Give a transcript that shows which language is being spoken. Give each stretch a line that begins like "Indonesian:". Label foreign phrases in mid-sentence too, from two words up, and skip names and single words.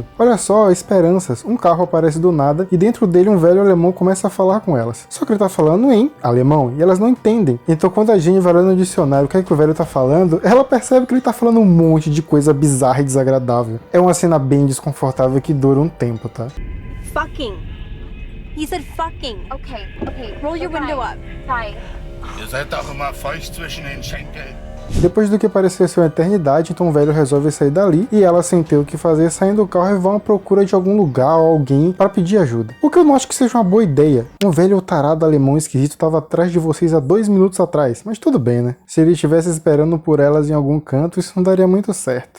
Portuguese: Olha só, esperanças, um carro aparece do nada, e dentro dele um velho alemão começa a falar com elas. Só que ele tá falando em alemão, e elas não entendem. Então quando a Jenny vai lá no dicionário, o que é que o velho tá falando, ela percebe que ele tá falando um monte de coisa bizarra e desagradável. É uma cena bem desconfortável que dura um tempo, tá?
English: Fucking. He said fucking. Okay. Roll your window up. Fine.
German: Ihr seid doch immer feucht zwischen den Schenkeln.
Portuguese: Depois do que parecia ser uma eternidade, então o velho resolve sair dali e ela, sem ter o que fazer, saem do carro e vão à procura de algum lugar ou alguém para pedir ajuda. O que eu não acho que seja uma boa ideia. Um velho tarado alemão esquisito estava atrás de vocês há 2 minutos atrás, mas tudo bem, né? Se ele estivesse esperando por elas em algum canto, isso não daria muito certo.